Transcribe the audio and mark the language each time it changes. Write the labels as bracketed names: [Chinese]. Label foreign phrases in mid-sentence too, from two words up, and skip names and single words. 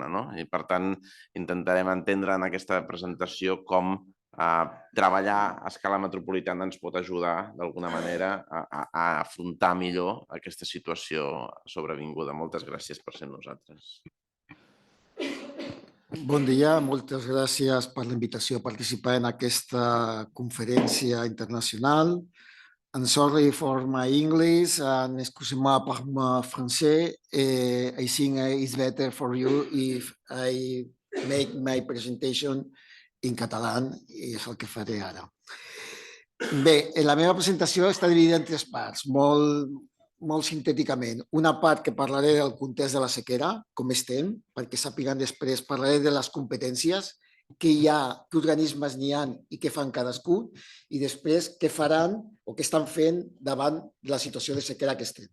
[Catalan] I, per tant, intentarem entendre en aquesta presentació com treballar a escala metropolitana ens pot ajudar d'alguna manera a afrontar millor aquesta situació sobrevinguda. Moltes gràcies per ser amb nosaltres. Bon dia, moltes gràcies per la invitació a participar en aquesta conferència internacional. [English] I'm sorry for my English and [French] excusez-moi par mon français. [English] I think it's better for you if I make my presentation in català, [Catalan] i és el que faré ara. Bé, la meva presentació està dividida en 3 parts, molt sintèticament. Una part que parlaré del context de la sequera, com estem, perquè sàpiguen després, parlaré de les competències, què hi ha, què organismes n'hi ha i què fan cadascú, i després què faran o què estan fent davant de la situació de sequera que estem.